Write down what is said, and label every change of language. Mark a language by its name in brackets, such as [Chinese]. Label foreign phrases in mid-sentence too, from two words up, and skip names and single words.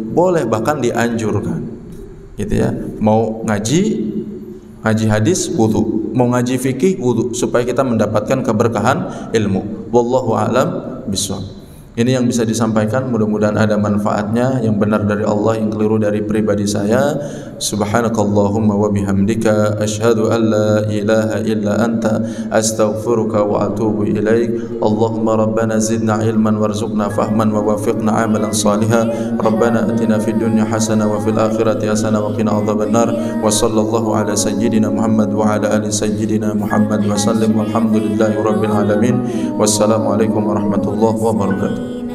[Indonesian] Boleh, bahkan dianjurkan, gitu ya. Mau ngaji hadis wudu, mau ngaji fikih wudu, supaya kita mendapatkan keberkahan ilmu. [Arabic] والله أعلم بالصواب. [Indonesian] Ini yang bisa disampaikan, mudah-mudahan ada manfaatnya, yang benar dari Allah, yang keliru dari pribadi saya. [Arabic] سبحانك اللهم وبحمدك أشهد أن لا إله إلا أنت أستغفرك وأتوب إليك. اللهم ربنا زدنا علما وارزقنا فهما ووفقنا عملا صالحا. ربنا آتنا في الدنيا حسنة وفي الآخرة حسنة وقنا عذاب النار. وصلى الله على سيدنا محمد وعلى آل سيدنا محمد وسلم والحمد لله رب العالمين. والسلام عليكم ورحمة الله وبركاته.